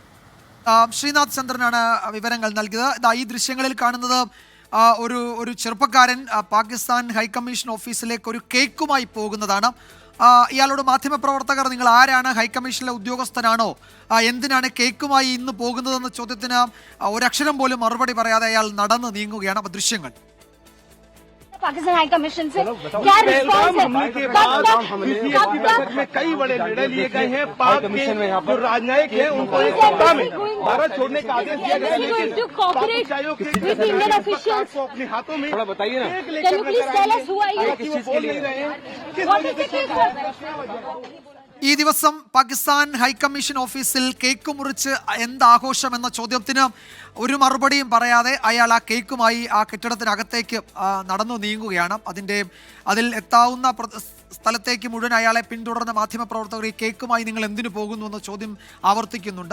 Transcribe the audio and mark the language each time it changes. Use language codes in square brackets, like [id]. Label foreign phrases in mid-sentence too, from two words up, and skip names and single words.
[ml] ശ്രീനാഥ് ചന്ദ്രനാണ് വിവരങ്ങൾ നൽകിയത്. ഈ ദൃശ്യങ്ങളിൽ കാണുന്നത് ഒരു ചെറുപ്പക്കാരൻ പാകിസ്ഥാൻ ഹൈക്കമ്മീഷൻ ഓഫീസിലേക്ക് ഒരു കേക്കുമായി പോകുന്നതാണ്. ഇയാളോട് മാധ്യമപ്രവർത്തകർ നിങ്ങൾ ആരാണ്, ഹൈക്കമ്മീഷനിലെ ഉദ്യോഗസ്ഥനാണോ, എന്തിനാണ് കേക്കുമായി ഇന്ന് പോകുന്നതെന്ന ചോദ്യത്തിന് ഒരക്ഷരം പോലും മറുപടി പറയാതെ അയാൾ നടന്ന് നീങ്ങുകയാണ്. അപ്പോൾ ദൃശ്യങ്ങൾ. [hi] पाकिस्तान हाई कमीशन से क्या रिस्पॉन्स है? में कई बड़े निर्णय लिए गए हैं। पाक के जो राजनयिक हैं उनको इस सप्ताह में भारत छोड़ने का आदेश दिया गया है, लेकिन [en] Indian officials [hi] को अपने हाथों में बताइए ना, [en] Can you please tell us who are you? [hi] वो बोल नहीं रहे हैं। [ml] ഈ ദിവസം പാകിസ്ഥാൻ ഹൈക്കമ്മീഷൻ ഓഫീസിൽ കേക്ക് മുറിച്ച് എന്താഘോഷം എന്ന ചോദ്യത്തിന് ഒരു മറുപടിയും പറയാതെ അയാൾ ആ കേക്കുമായി ആ കെട്ടിടത്തിനകത്തേക്ക് നടന്നു നീങ്ങുകയാണ്. അതിൽ എത്താവുന്ന സ്ഥലത്തേക്ക് മുഴുവൻ അയാളെ പിന്തുടർന്ന മാധ്യമപ്രവർത്തകർ ഈ കേക്കുമായി നിങ്ങൾ എന്തിനു പോകുന്നു എന്ന ചോദ്യം ആവർത്തിക്കുന്നുണ്ട്.